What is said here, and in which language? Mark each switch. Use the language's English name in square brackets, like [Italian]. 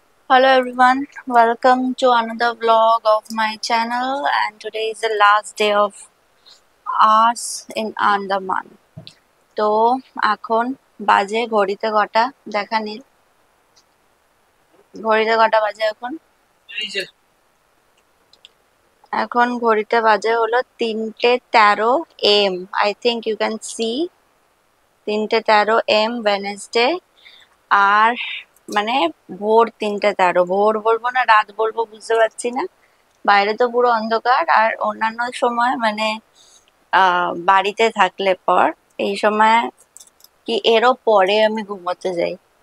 [English] Hello everyone, welcome to another vlog of my channel, and today is the last day of ours in Andaman. [Bangla] তো এখন বাজে ঘড়িতে কটা দেখা নীল, ঘড়িতে কটা বাজে এখন ঘড়িতে বাজে হলো 3:13 AM. [English] I think you can see 3:13 AM Wednesday. [Bangla] আর মানে ভোর 3:13, ভোর বলবো না রাত বলবো বুঝতে পারছি না। বাইরে তো পুরো অন্ধকার। আর অন্যান্য সময় মানে বাড়িতে থাকলে পর এই সময় কি এরও পরে আমি ঘুমোতে যাই।